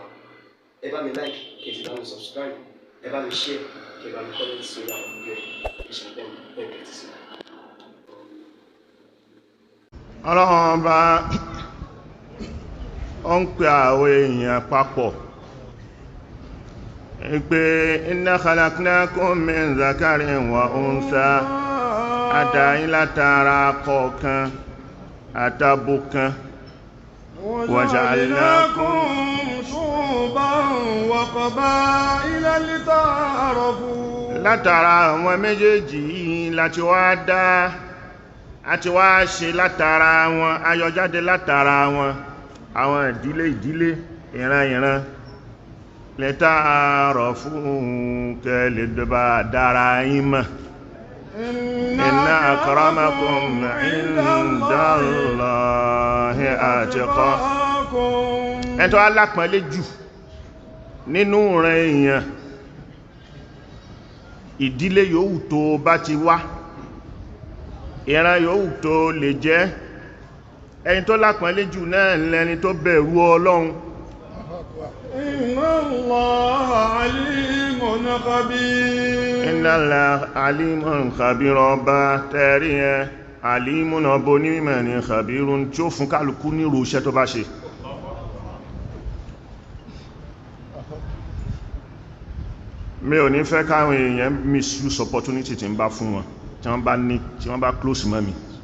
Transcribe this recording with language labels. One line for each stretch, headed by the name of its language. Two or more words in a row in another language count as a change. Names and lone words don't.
Yoruba: Ẹ bá mi like kí ẹ sì bá mi subscribe, ẹ bá mi share kí ẹ bá mi comment sórí àwọn fídíò ìṣẹ̀lẹ̀ bẹ́ẹ̀ sí. Ọlọ́run bá ó ń pe àwọn èèyàn papọ̀ pé
Arabic: إنا خلقناكم من ذكر وأنثى
Yoruba: àdáyín látara kọ̀ọ̀kan àtàbò kan
Arabic: وجعلناكم شعوبا وقبائل لتعارفوا.
Yoruba: Látara àwọn méjèèjì yìí láti wá dá àti wá ṣe látara wọn ayọjáde látara wọn àwọn ìdílé ìran lita'arafu kẹ́lẹ̀ dọba dára yín mọ̀.
Arabic: إن أكرمكم عند الله أتقاكم.
Yoruba: Ẹ̀tọ́ alápọ̀nlé jù nínú rẹ̀ èèyàn ìdílé yòówù tó bá ti wá ìran yòówù tó lè jẹ́ ẹni tó lápọ̀nlé jù náà lẹni tó bẹ̀rù Ọlọ́run.
Arabic: إن الله عليم خبير. إن الله عليم خبير
Yoruba: ọba tẹ́rí ẹ alimun ọba onímọ̀ ní khabirun tí ó fún kálukú ní irú iṣẹ́ tó bá ṣe. Mi ò ní fẹ́ káwọn èèyàn
English: misuse opportunity
Yoruba: tí ń bá fún wọn tí wọ́n bá close mọ́ mi.